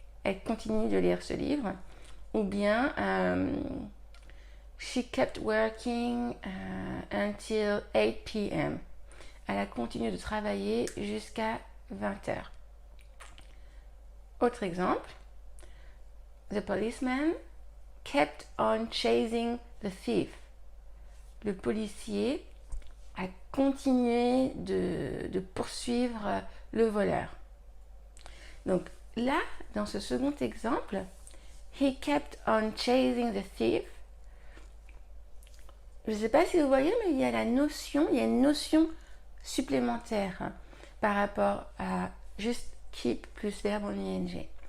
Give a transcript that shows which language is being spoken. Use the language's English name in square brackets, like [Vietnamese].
[French] Elle continue de lire ce livre. Ou bien [English] she kept working until 8 p.m. [French] Elle a continué de travailler jusqu'à 20h. Autre exemple. [English] The policeman kept on chasing the thief. [French] Le policier a continué de poursuivre le voleur. Donc là, dans ce second exemple, [English] he kept on chasing the thief. [French] Je ne sais pas si vous voyez, mais il y a une notion supplémentaire par rapport à juste keep plus verbe en ing.